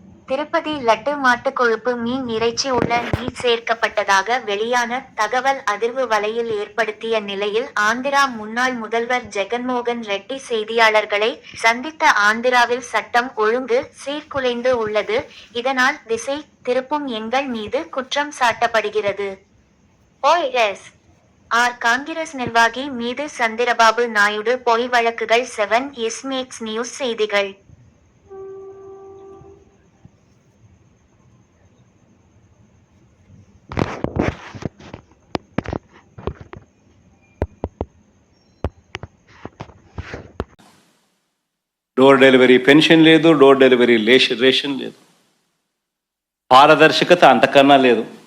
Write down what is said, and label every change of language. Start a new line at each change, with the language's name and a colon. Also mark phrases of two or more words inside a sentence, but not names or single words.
Tamil: திருப்பதி லட்டு மாட்டு கொழுப்பு மீன் இறைச்சி உள்ள நீர் சேர்க்கப்பட்டதாக வெளியான தகவல் அதிர்வு வலையில் ஏற்படுத்திய நிலையில் ஆந்திரா முன்னாள் முதல்வர் ஜெகன்மோகன் ரெட்டி செய்தியாளர்களை சந்தித்த ஆந்திராவில் சட்டம் ஒழுங்கு சீர்குலைந்து உள்ளது, இதனால் திசை திருப்பும் எங்கள் மீது குற்றம் சாட்டப்படுகிறது. OS. காங்கிரஸ் நிர்வாகி மீது சந்திரபாபு நாயுடு பொய் வழக்குகள் 7S மேக்ஸ் நியூஸ் செய்திகள்.
English: door delivery pension
Telugu: లేదు,
English: door delivery ration
Telugu: లేదు, పారదర్శకత అంతకన్నా లేదు.